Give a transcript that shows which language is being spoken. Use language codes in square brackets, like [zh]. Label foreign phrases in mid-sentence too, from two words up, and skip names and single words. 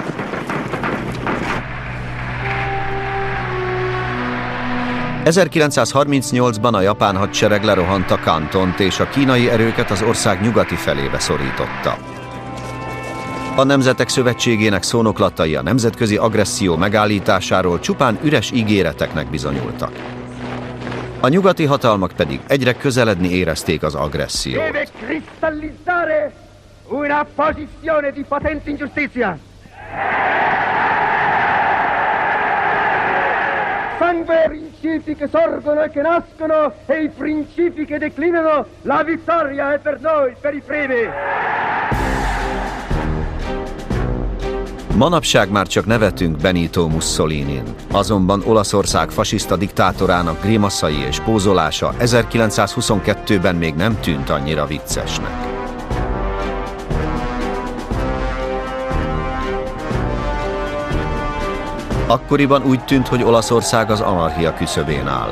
[hu] ...1938-ban a japán hadsereg lerohant a Kantont, és a kínai erőket az ország nyugati felébe szorította. A Nemzetek Szövetségének szónoklatai a nemzetközi agresszió megállításáról csupán üres ígéreteknek bizonyultak. A nyugati hatalmak pedig egyre közeledni érezték az agressziót. [it] Sangue principi che sorgono e che nascono e i principi che declinano, la vittoria è per noi, per i primi. [hu] Manapság már csak nevetünk Benito Mussolinin, azonban Olaszország fasiszta diktátorának grimaszai és pózolása 1922-ben még nem tűnt annyira viccesnek. Akkoriban úgy tűnt, hogy Olaszország az anarchia küszöbén áll.